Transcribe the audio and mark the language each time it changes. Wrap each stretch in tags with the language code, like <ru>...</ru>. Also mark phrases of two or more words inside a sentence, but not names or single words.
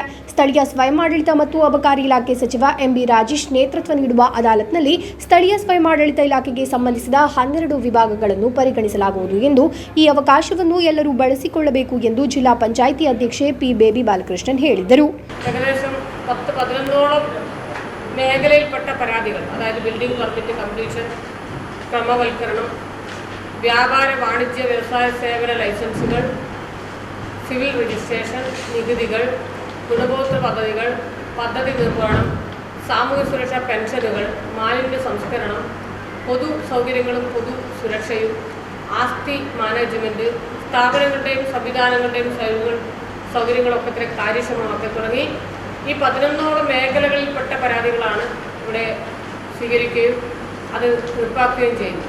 <kn>ಸ್ಥಳೀಯ ಸ್ವಯಮಾಡಳಿತ ಮತ್ತು ಅಬಕಾರಿ ಇಲಾಖೆ ಸಚಿವ ಎಂಬಿ ರಾಜೇಶ್ ನೇತೃತ್ವ ನೀಡುವ ಅದಾಲತ್ನಲ್ಲಿ ಸ್ಥಳೀಯ ಸ್ವಯಮಾಡಳಿತ ಇಲಾಖೆಗೆ ಸಂಬಂಧಿಸಿದ 12 ವಿಭಾಗಗಳನ್ನು ಪರಿಗಣಿಸಲಾಗುವುದು ಎಂದು ಈ ಅವಕಾಶವನ್ನು ಎಲ್ಲರೂ ಬಳಸಿಕೊಳ್ಳಬೇಕು ಎಂದು ಜಿಲ್ಲಾ ಪಂಚಾಯಿತಿ ಅಧ್ಯಕ್ಷೆ ಪಿ ಬೇಬಿ ಬಾಲಕೃಷ್ಣನ್ ಹೇಳಿದರು.</kn> <ml>മേഖലയിൽപ്പെട്ട പരാതികൾ, അതായത്</ml> <en>building permit completion,</en> <ml>ക്രമവൽക്കരണം, വ്യാപാര വാണിജ്യ വ്യവസായ സേവന ലൈസൻസുകൾ,</ml> <en>civil registration,</en> <ml>നികുതികൾ, ഗുണഭോക്തൃ പദ്ധതികൾ, പദ്ധതി നിർവഹണം, സാമൂഹ്യ സുരക്ഷാ പെൻഷനുകൾ, മാലിന്യ സംസ്കരണം, പൊതു സൗകര്യങ്ങളും പൊതു സുരക്ഷയും, ആസ്തി മാനേജ്മെൻറ്റ്, സ്ഥാപനങ്ങളുടെയും സംവിധാനങ്ങളുടെയും സൗകര്യങ്ങളൊക്കെ ഇത്ര കാര്യക്ഷമമാക്കി തുടങ്ങി ഈ 11ഓളം മേഖലകളിൽപ്പെട്ട പരാതികളാണ് ഇവിടെ സ്വീകരിക്കുകയും അത് തീർപ്പാക്കുകയും ചെയ്യുന്നത്.</ml>